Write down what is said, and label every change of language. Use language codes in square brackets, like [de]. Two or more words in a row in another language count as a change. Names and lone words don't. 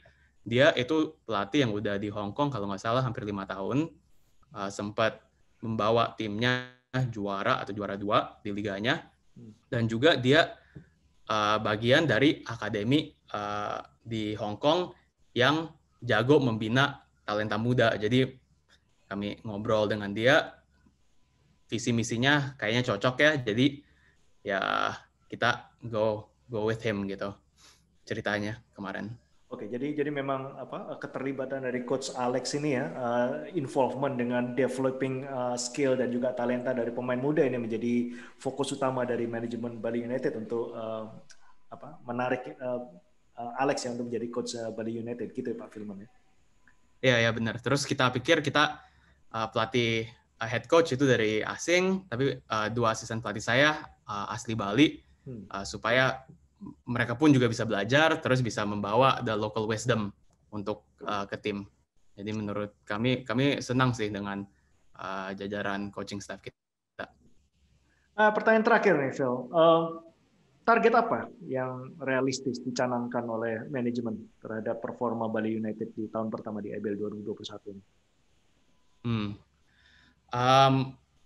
[id] Dia itu pelatih yang udah di Hong Kong kalau nggak salah hampir 5 tahun, sempat membawa timnya juara atau juara 2 di liganya, dan juga dia bagian dari akademi di Hong Kong yang jago membina talenta muda. Jadi kami ngobrol dengan dia, visi misinya kayaknya cocok ya, jadi ya kita [en] go with him [id] gitu ceritanya kemarin. Oke, jadi memang keterlibatan dari Coach Alex ini ya, involvement dengan [en] developing skill [id] dan juga talenta dari pemain muda ini menjadi fokus utama dari manajemen Bali United untuk menarik Alex yang untuk menjadi coach Bali United gitu ya Pak Filman ya. Iya benar. Terus kita pikir kita pelatih [en] head coach [id] itu dari asing, tapi 2 asisten pelatih saya asli Bali, supaya mereka pun juga bisa belajar, terus bisa membawa [en] the local wisdom [id] untuk ke tim. Jadi menurut kami senang sih dengan jajaran [en] coaching staff [id] kita. Pertanyaan terakhir nih Phil, target apa yang realistis dicanangkan oleh manajemen terhadap performa Bali United di tahun pertama di IBL 2021 ini?